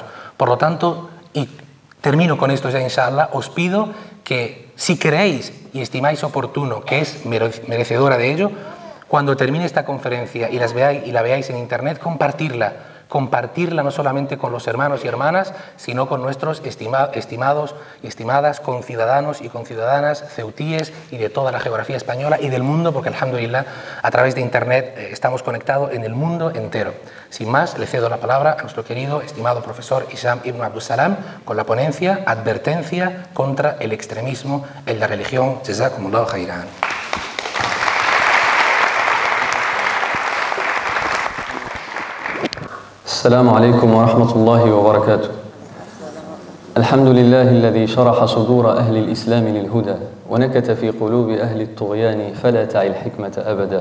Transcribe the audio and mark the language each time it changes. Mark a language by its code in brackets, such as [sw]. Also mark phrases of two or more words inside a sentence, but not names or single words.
[es] Por lo tanto, y termino con esto ya, inshallah, os pido que si creéis y estimáis oportuno que es merecedora de ello, cuando termine esta conferencia y la veáis en internet, compartirla no solamente con los hermanos y hermanas, sino con nuestros estimados y estimadas conciudadanos y conciudadanas ceutíes y de toda la geografía española y del mundo, porque alhamdulillah, a través de internet estamos conectados en el mundo entero. Sin más, le cedo la palabra a nuestro querido, estimado profesor Hisham ibn Abdus Salam con la ponencia Advertencia contra el extremismo en la religión. [ar] جزاكم الله خيرا. السلام عليكم ورحمة الله وبركاته. الحمد لله الذي شرح صدور أهل الإسلام للهدى ونكت في قلوب أهل الطغيان فلا تعي الحكمة أبدا،